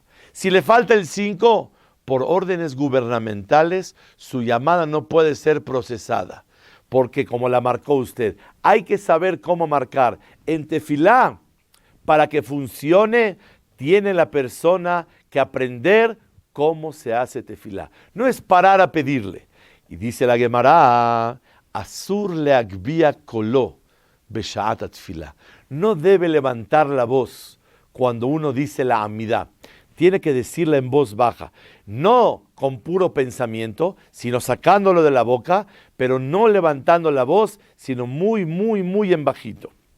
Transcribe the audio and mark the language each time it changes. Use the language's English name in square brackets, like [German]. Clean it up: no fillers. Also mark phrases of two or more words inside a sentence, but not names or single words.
[Spanish] Si le falta el 5, por órdenes gubernamentales, su llamada no puede ser procesada. Porque como la marcó usted, hay que saber cómo marcar. En tefilá, para que funcione, tiene la persona que aprender cómo se hace tefilá. No es parar a pedirle. Y dice la Gemara, [Hebrew] אסור להגביה קולו בשעת תפילה. [Spanish] No debe levantar la voz cuando uno dice la amidá. Tiene que decirla en voz baja, no con puro pensamiento, sino sacándolo de la boca, pero no levantando la voz, sino muy, muy, muy en bajito.